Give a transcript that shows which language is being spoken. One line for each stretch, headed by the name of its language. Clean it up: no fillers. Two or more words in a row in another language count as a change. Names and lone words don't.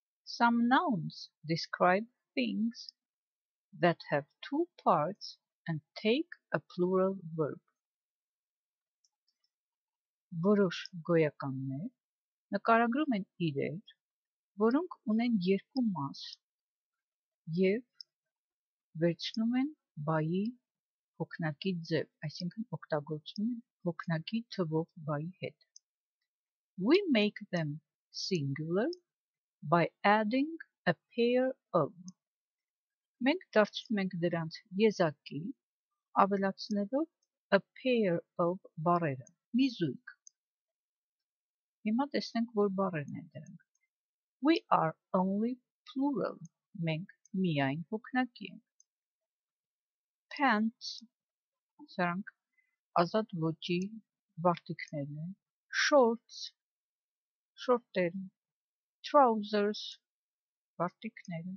English: Some nouns describe things that have two parts and take a plural verb.
Armenian: Որոշ գոյականներ նկարագրում են իրեր, որոնք ունեն երկու մաս և վերցնում են բայի հոգնակի ձև, այսինքն օգտագործում են հոգնակի թվով բայի հետ.
English: We make them singular by adding a pair of.
Armenian: Մենք դարձնում ենք դրանց եզակի, ավելացնելով
English: a pair of
Armenian: բառերը, մի զույգ. Հիմա տեսնենք, որ բառերն են դրանք.
English: We are only plural.
Armenian: Մենք միայն հոգնակի ենք. Pants, սրանք ազատ ոճի վարտիքներն են. Shorts, շորտերը. Trousers, վարտիքները.